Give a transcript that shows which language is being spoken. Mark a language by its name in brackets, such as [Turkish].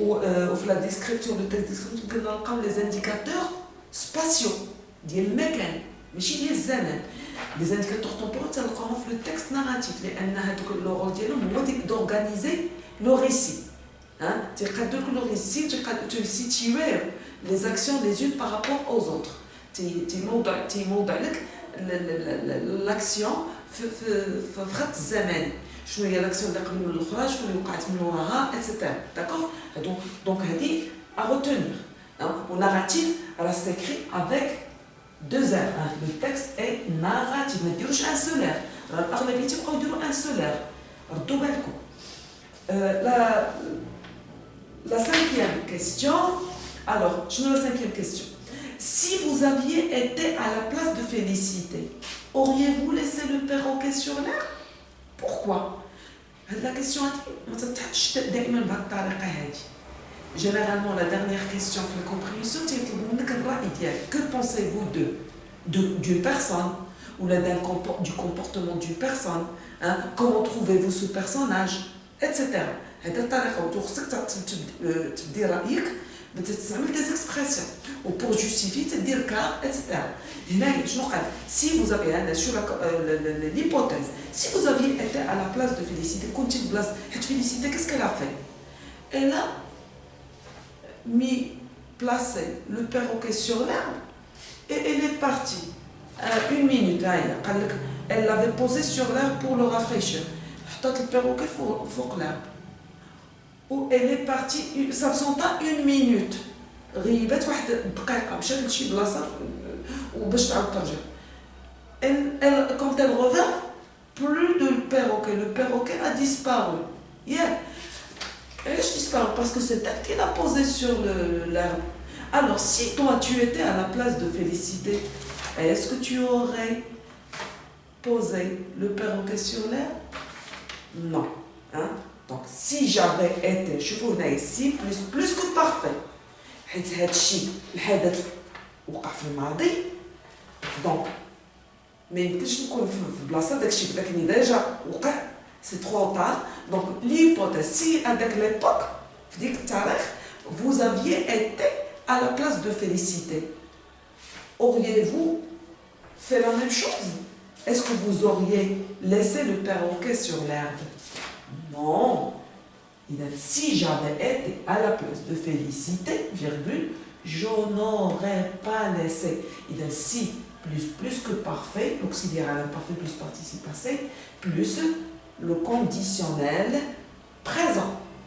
[Arabic] وفي [French] la description le texte descriptif [Arabic] نقدر نلقاو [French] les indicateurs spatiaux [Arabic] ديال المكان ماشي ديال الزمان. [French] Les indicateurs temporels [Arabic] تلقاهم في [French] le texte narratif [Arabic] لأن هذوك [French] le rôle [Arabic] ديالهم هو [French] d'organiser le récit. [Arabic] تقدر [French] le récit te situer les actions les unes par rapport aux autres. [Arabic] تيموضع لك l'action في خط الزمان. شنو هي l'action اللي قبل الاخرى شنو اللي وقعت من وراها etc. [French] D'accord. Donc [Arabic] هذه [French] à retenir. Au narratif elle s'écrit avec deux R. Le texte est narratif. [Arabic] ما ديروش [French] un seul R. [Arabic] الأغلبية تيبقاو يديروا [French] un seul R. [Arabic] ردوا بالكم. [French] La cinquième question. Alors, je me la cinquième question. Si vous aviez été à la place de Félicité, auriez-vous laissé le perroquet sur l'air? Pourquoi? La question [Arabic] ما تتحطش دائما بهالطريقة هذه. [French] Généralement, la dernière question de la compréhension, c'est que pensez-vous d'une personne ou du comportement d'une personne, comment trouvez-vous ce personnage, etc. [Arabic] هذا الطريقة وتخصك تدير رأيك بتستعمل [French] des expressions ou pour justifier [Arabic] تدير car etc. هنا شنو قال [French] si vous avez sur l'hypothèse si vous aviez été à la place de Félicité [Arabic] كنتي في بلاصة حيت [French] Félicité qu'est-ce qu'elle a fait? Elle a placé le perroquet sur l'herbe et elle est partie. Une minute, elle l'avait posé sur l'herbe pour le rafraîchir. [Arabic] حطت [French] le perroquet فوق l'herbe. où elle est partie, ça ne sont pas une minute. [Arabic] غيبات واحد دقيقة مشات لشي بلاصة وباش تعاود ترجع. [French] Quand elle revint, plus de le perroquet a disparu. Yeah. Elle a disparu parce que c'est elle qui l'a posé sur l'herbe. Alors, si toi tu étais à la place de Félicité, est-ce que tu aurais posé le perroquet sur l'herbe? Non. Hein? Donc, si j'avais été, je vous dis ici, plus que parfait. [Arabic] حيت هادشي الحدث وقع في الماضي دونك ما يمكنش نكون في بلاصه داكشي لكن ديجا وقع سي ترو طار دونك ليبوتيز سي هذاك ليبوك في ديك التاريخ [French] vous aviez été à la place de Félicité, auriez-vous fait la même chose? Est-ce que vous auriez laissé le perroquet sur l'herbe? Non. Il a dit, si j'avais été à la place de Félicité, virgule, je n'aurais pas laissé. Il a dit, si, plus que parfait, l'auxiliaire à l'imparfait plus participe passé, plus le conditionnel présent.